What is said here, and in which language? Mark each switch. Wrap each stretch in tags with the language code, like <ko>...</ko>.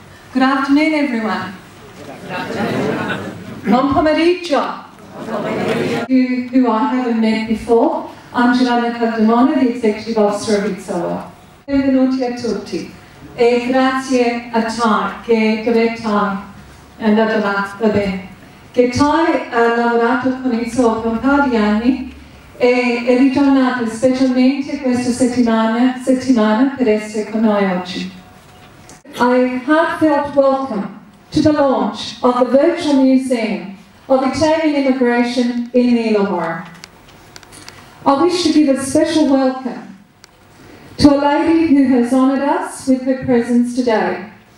<en>Good afternoon, everyone. Good afternoon.</en> <it>Buon pomeriggio.</it> <en>Who I haven't met before. I'm Giovanna Cardamona, the Executive Officer of Itsoa.</en> <it>Benvenuti a tutti e grazie a Tai è andato là, va bene. Che Tai ha lavorato con Itsoa per un paio di anni e è ritornato specialmente questa settimana per essere con noi oggi.</it> <en>A heartfelt welcome to the launch of the Virtual Museum of Italian Immigration in Illawarra. I wish to give a special welcome to a lady who has honoured us with her presence today.</en>